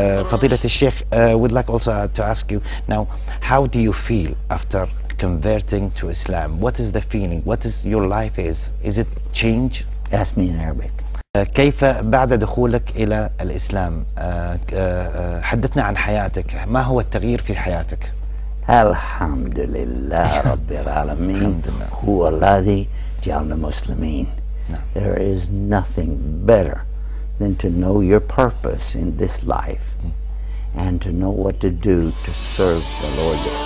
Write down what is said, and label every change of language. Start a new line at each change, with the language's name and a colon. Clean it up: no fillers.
Arabic: فضيلة الشيخ,
English: would like also to ask you now, how do you feel after converting to Islam? What is the feeling? What is your life is? Is it change? Ask me in Arabic.
Arabic: كيف بعد دخولك إلى الإسلام؟ حدثنا عن حياتك، ما هو التغيير في حياتك؟ الحمد لله رب العالمين هو الذي جعلنا مسلمين.
English: There is nothing better than to know your purpose in this life and to know what to do to serve the Lord.